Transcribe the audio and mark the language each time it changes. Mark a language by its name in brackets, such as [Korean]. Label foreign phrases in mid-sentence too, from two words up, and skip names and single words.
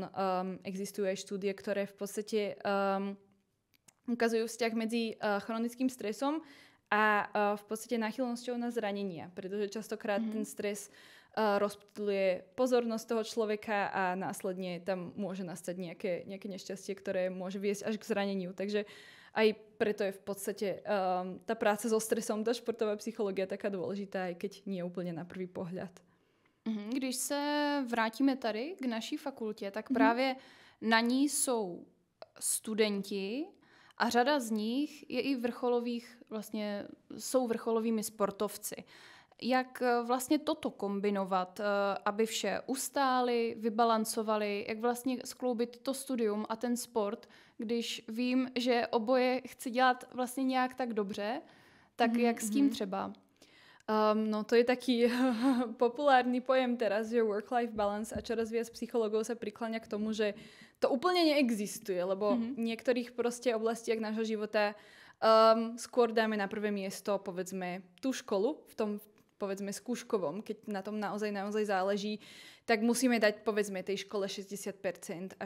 [Slovak] Existujú aj štúdie, ktoré v podstate ukazujú vzťah medzi chronickým stresom a v podstate náchylnosťou na zranenia, pretože častokrát ten stres rozptýluje pozornosť toho človeka a následne tam môže nastať nejaké nešťastie, ktoré môže viesť až k zraneniu. Takže aj preto je v podstate tá práca so stresom, tá športová psychológia taká dôležitá, aj keď nie úplne na prvý pohľad. [Czech] Když se vrátíme tady k naší fakultě, tak právě na ní jsou studenti a řada z nich je i jsou vrcholovými sportovci. Jak vlastně toto kombinovat, aby vše ustáli, vybalancovali, jak vlastně skloubit to studium a ten sport, když vím, že oboje chci dělat vlastně nějak tak dobře, tak jak s tím třeba? [Slovak] No to je taký populárny pojem teraz, že [English] work-life balance, [Slovak] a čoraz viac psychológov sa prikláňa k tomu, že to úplne neexistuje, lebo v niektorých proste oblastiach nášho života skôr dáme na prvé miesto, povedzme, tú školu, v tom povedzme skúškovom, keď na tom naozaj záleží, tak musíme dať povedzme tej škole 60% a